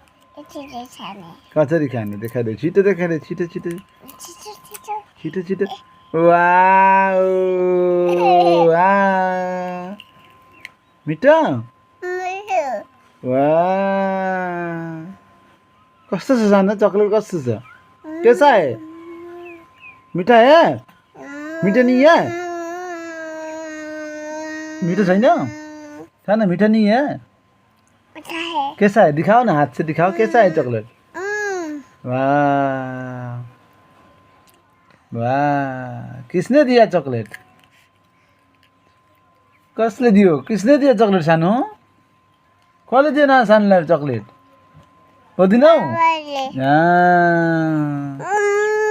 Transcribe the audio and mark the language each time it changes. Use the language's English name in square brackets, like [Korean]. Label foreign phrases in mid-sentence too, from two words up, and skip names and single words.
[Nepali] कसरी खाने देखाइदेऊ छिटो देखाइदेऊ छिटो छिटो छिटो छिटो वाह मिठो वाह कस्तो छ सानो चॉकलेट कस्तो छ [Hindi] कैसा है मीठा है मीठा नहीं है मीठा [Nepali] छैन सानो [Hindi] मीठा नहीं है कैसा है दिखाओ ना हाथ से दिखाओ कैसा है चॉकलेट वाह वाह किसने दिया चॉकलेट [Nepali] कसले दियो [Hindi] किसने दिया चॉकलेट [Nepali] सानो कसले दियो न सानोलाई चॉकलेट हो दिनौ